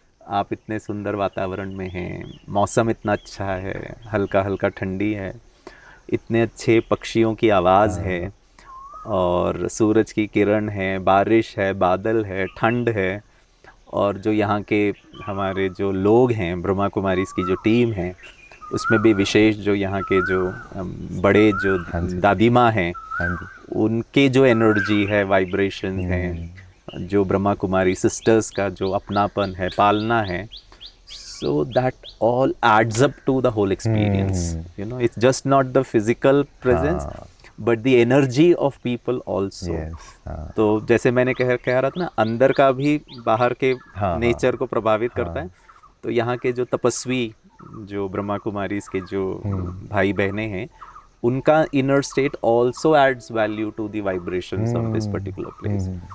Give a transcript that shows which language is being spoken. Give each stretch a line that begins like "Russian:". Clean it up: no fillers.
Hindi: आप इतने सुंदर वातावरण में हैं, मौसम इतना अच्छा है, हल्का हल्का ठंडी है, इतने अच्छे पक्षियों की आवाज़ है, और सूरज की किरण है, बारिश है, बादल है, ठंड है, और जो यहाँ के हमारे जो लोग हैं, ब्रह्मा कुमारीज़ की जो टीम है, उसमें भी विशेष जो यहाँ के जो बड़े जो दादी माँ हैं, उनके जो एनर्जी है, वाइब्रेशन है, जो ब्रह्मा कुमारी सिस्टर्स का जो अपनापन है, पालना है,
English: so that all adds up to the whole experience. You know, it's just not the physical presence, but the energy of people also. Yes,
Hindi: तो जैसे मैंने कह रहा था ना, अंदर का भी बाहर के हाँ, नेचर को प्रभावित करता है। तो यहाँ के जो तपस्वी, जो ब्रह्मा कुमारी के जो भाई बहनें हैं, उनका inner state
English: also adds value to the vibrations of this particular place.